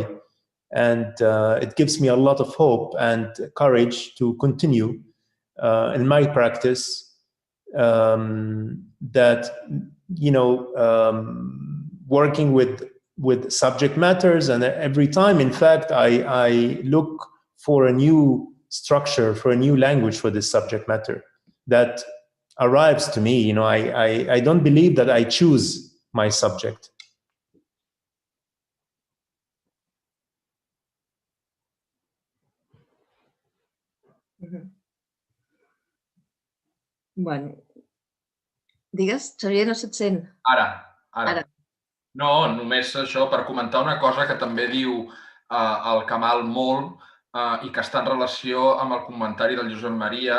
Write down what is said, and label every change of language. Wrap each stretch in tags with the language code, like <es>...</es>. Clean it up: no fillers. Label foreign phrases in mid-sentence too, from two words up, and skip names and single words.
<en>And it gives me a lot of hope and courage to continue in my practice, that, working with subject matters, and every time, in fact, I look for a new structure, for a new language for this subject matter that arrives to me. I don't believe that I choose my subject.</en> <ca>Bueno, digues, Xavier, no se't sent. Ara. No, només això per comentar una cosa que també diu el Kamal molt i que està en relació amb el comentari del Josep Maria.</ca>